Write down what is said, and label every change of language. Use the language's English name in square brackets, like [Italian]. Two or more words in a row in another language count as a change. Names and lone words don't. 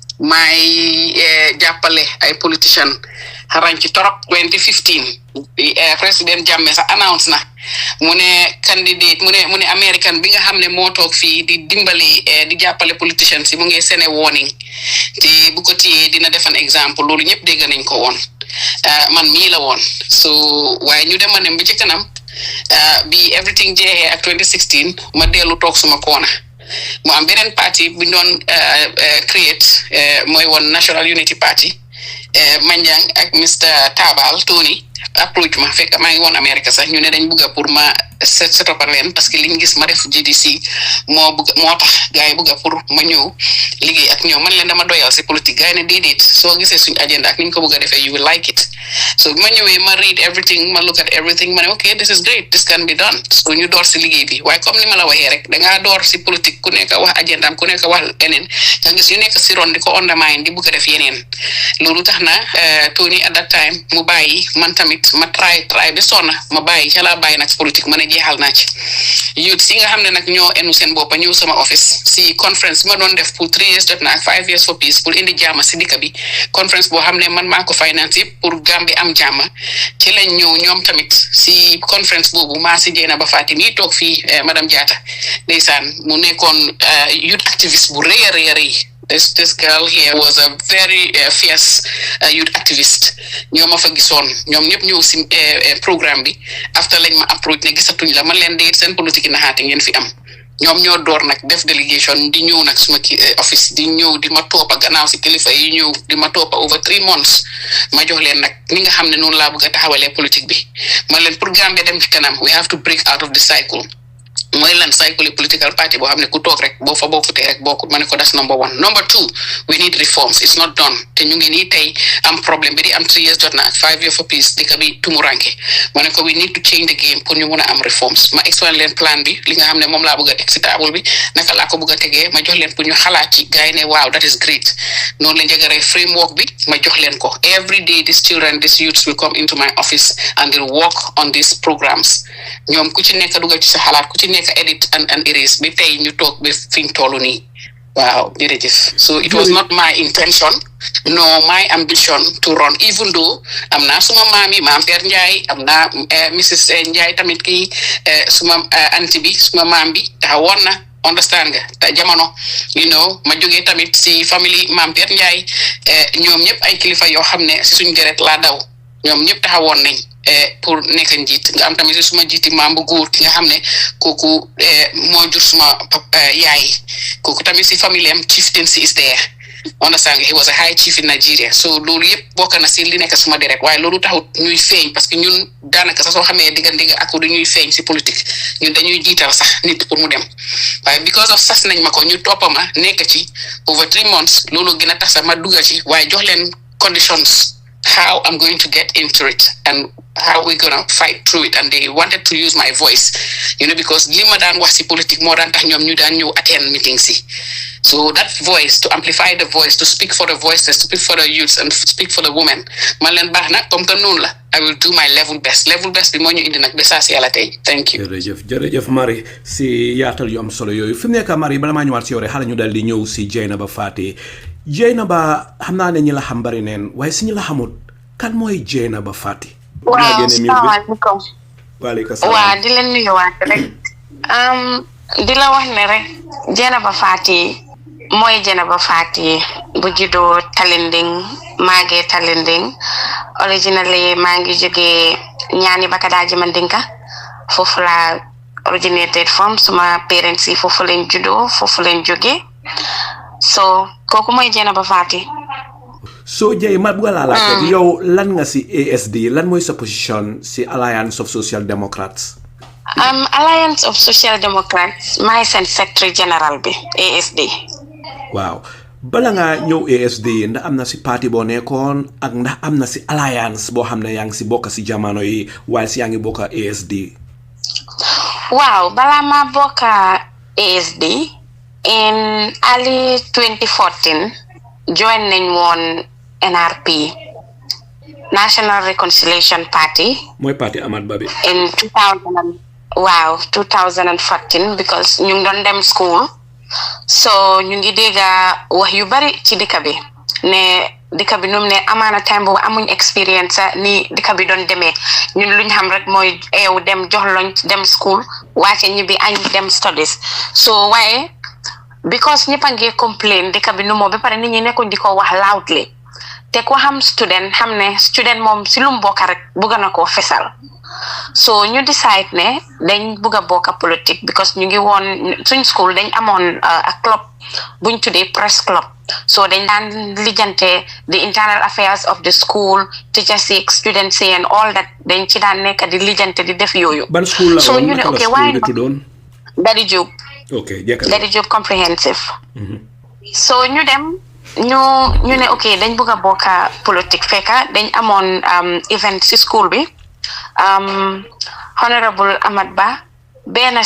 [Wolof] maay jàppale ay politician xarañ ci torop 2015 président Jammeh sax announce na mu ne candidate mu ne American bi nga xam ne moo toog fii di dimbali di jàppale politicians yi mu ngi sene warning te bu ko téyee dina defan exemple loolu ñëpp dégg nañ ko woon man mii la woon so waaye ñu dema nem bi ci kanam bi everything jeexee ak 2016 ma dellu toog suma koona mu am beneen parti bu ñu doon create mooy woon National Unity Party Manjang ak Mr Tabal Tony approach ma fekk maa ngi woon Amérique sax ñu ne dañ bugga pour ma setopal leen [French] parce que [Wolof] liñ gis ma def GDC moo tax gars yi bugga pour ma ñëw liggéey ak ñoom man leen dama doyal si politique gars yi ne déedéet soo gisee suñ agenda ak niñ ko bugga defee [English] you will like it [Wolof] so bi ma ñëwee ma [English] read everything [Wolof] ma [English] look at everything [Wolof] ma ne [English] ok this is great this can be done [Wolof] so ñu door si liggéey bi waaye comme ni ma la waxee rek dangaa door si politique ku nekk wax agenda am ku nekk wax leneen nga gis yu nekk si ron di ko undermine di bugga def yeneen loolu tax na Tony [English] at that time [Wolof] mu bàyyi man tamit ma try ba sonna ma bàyyi ca laa bàyyi nag politique ma ne jeexal naa ci youth si nga xam ne nag ñoo enu seen boppa ñëw sama office si conference ma doon def pour 3 years jot naa [English] 5 years for peace [Wolof] pour indi jaama si dikka bi conference boo xam ne man maa ko finance yëpp pour Gambie am jaama ci lañ ñëw ñoom tamit si conference boobu maa si Jainaba Fatty mii toog fii madame Diatta ndeysaan mu nekkoon youth activiste bu rëy a rëy [English] This girl here was a very fierce youth activist [Wolof] ñoo ma fa gisoon ñoom ñëpp ñëw si programme bi after lañ ma approach ne gisatuñ la man leen déet seen politique yi naxaate ngeen fi am ñoom ñoo door nag def délégation di ñëw nag suma office di ñëw di ma toppa gannaaw si kilifa yi ñëw di ma toppa [English] over 3 months [Wolof] ma jox leen nag ni nga xam ne noonu laa bëgg a taxawalee politique bi man leen pour Gambia dem ci kanam [English] we have to break out of the cycle [Wolof] mooy lan cycle [English] political party [Wolof] boo xam ne ku toog rek boo fa bokkutee rek bokkut ma ne ko [English] that's number 1. Number 2, we need reforms. It's not done [Wolof] te ñu ngi nii tey am problème bi di am 3 years jot na [English] 5 years for peace [Wolof] dëkk bi tumuranke ma ne ko [English] we need to change the game [Wolof] pour ñu mun a am reforms ma explain leen plan bi li nga xam ne moom laa bëgg a exitable bi naka laa ko bëgg a tegee ma jox leen pour ñu xalaat ci gars yi ne waaw [English] that is great [Wolof] noonu la njëgaree framework bi ma jox leen ko [English] every day these children these youths will come into my office and they'll work on these programs [Wolof] ñoom ku ci nekk dugal ci sa xalaat ku ci nekk [English] edit and erase [Wolof] bi tey ñu toog ba fi ñu toll nii wow jërëjëf [English] so it was not my intention no my [Wolof] ambition to run even though am naa suma maam yi maam Père Ndiaye am naa Mrs Ndiaye tamit kii suma anti bi suma maam bi taxawoon na understand nga te jamono [English] you know [Wolof] ma jógee tamit si famille maam Père Ndiaye ñoom ñëpp ay kilifa yoo xam ne si suñu deret laa daw ñoom ñëpp taxawoon nañ pour nekk njiit nga am tamit suma jiiti maam bu góor ki nga xam ne kooku moo jur suma yaay kooku tamit si famille am [English] chieftaincy is there [Wolof] understand nga [English] he was a high chief in Nigeria [Wolof] so loolu yëpp bokk na si li nekk suma deret waaye loolu taxut ñuy feeñ parce que ñun daanaka sax soo xamee digga ak du ñuy feeñ si politique ñun dañuy jiital sax nit pour mu dem waaye [English] because of [Wolof] sas nañ ma ko ñu toppa ma nekk ci [English] over 3 months [Wolof] loolu gën a tax sax ma dugga ci waaye jox leen conditions [English] how I'm going to get into it and how we're going to fight through it. And they wanted to use my voice, you know, because [Wolof] lima daan wax ci politique moo daan tax ñoom ñu daan ñëw [English] attend meetings [Wolof] yi. [English] So that voice, to amplify the voice, to speak for the voices, to speak for the youths and speak for the women, [Wolof] man leen baax na [French] comme que [Wolof] noonu la [English] I will do my level best [Wolof] bi moo ñu indi nag ba saa si yàlla tey [English] thank you. [Wolof] jërëjëf Marie si yaatal yu am solo yooyu fi mu nekk Marie bala maa ñëwaat si yow rek xale ñu dal di ñëw si Jainaba Fatty Jainaba xam naa ne ñi la xam bari neen waaye si ñi la xamul kan mooy Jainaba Fatty. waaw salaamaaleykum. waaleykum salaam. waaw di leen nuyuwaat rek di la wax ne rek Jainaba Fatty mooy Jainaba Fatty bu juddoo Talinding maagee Talinding originally maa ngi jógee ñaani Bakadaaji Mandinka foofu la [English] originated from [Wolof] suma parents yi foofu lañ juddoo foofu lañ jógee so kooku mooy Jainaba Fatty. So Jay ma bëgg laa laaj yow lan nga si ASD lan mooy sa position si Alliance of Social Democrats. Alliance of Social Democrats maay seen [English] secretary general [Wolof] bi ASD. waaw bala nga ñëw ASD ndax am na si parti boo nekkoon ak ndax am na si alliance boo xam ne yaa ngi si bokk si jamono yi waaye si yaa ngi bokk ASD. waaw balaa ma bokk ASD [English] in early 2014 [Wolof] join nañ woon NRP National Reconciliation Party. mooy parti Amat Bah bi. [English] in 2014 because [Wolof] ñu ngi doon dem school so ñu ngi dégga wax yu bari ci dëkk bi ne dëkk bi num ne amaana time boobu amuñ experience ni dëkk bi doon demee ñun luñ xam rek mooy eew dem jox loñ dem school wàcce ñibbi añ dem studies so waaye because ñëpp a ngi complain dëkk bi nu moo ba pare nit ñi nekkuñ di ko wax loudly te ko xam ne student moom si lu mu bokk rek bëgg na koo fesal so ñu decide ne dañ bëgg a bokk politique because ñu ngi woon suñ school dañ amoon a club buñ tuddee press club so dañ daan lijjante [English] the internal affairs of the school teachers [Wolof] yi students yi [English] and all that [Wolof] dañ ci daan nekk di lijjante di def yooyu. ban school la so ñu ne ok waaye Daddy Diop. Daddy Diop comprehensive. so ñu dem ñu ne ok dañ bëgg a bokk politique fekka dañ amoon event si school bi honorable Amat Bah benn